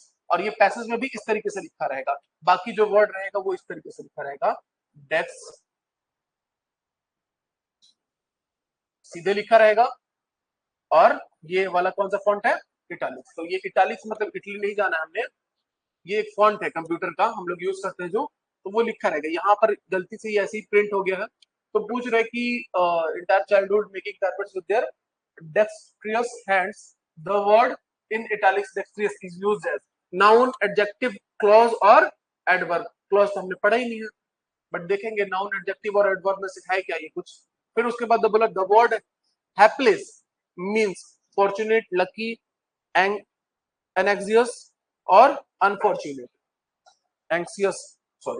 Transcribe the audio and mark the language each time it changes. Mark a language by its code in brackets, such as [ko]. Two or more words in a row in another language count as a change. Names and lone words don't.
[hi] और ये पैसेज में भी इस तरीके से लिखा रहेगा। बाकी जो वर्ड रहेगा वो इस तरीके से लिखा रहेगा, डेक्स, सीधे लिखा रहेगा। और ये वाला कौन सा फॉन्ट है? इटालिक्स। तो ये इटालिक्स मतलब इटली नहीं जाना हमने, ये एक फॉन्ट है कंप्यूटर का, हम लोग यूज करते हैं जो, तो वो लिखा रहेगा। यहाँ पर गलती से ये ऐसे ही प्रिंट हो गया है। तो पूछ रहे कि [en] entire childhood making carpets with their dexterous hands, the word in italics dexterous is used as noun, adjective, clause और adverb। [hi] clause तो हमने पढ़ा ही नहीं है, बट देखेंगे [en] noun, adjective [hi] और एडवर्ब में सिखाए क्या ये कुछ। फिर उसके बाद बोला [en] the word hapless means fortunate, lucky, anxious और unfortunate, anxious, sorry.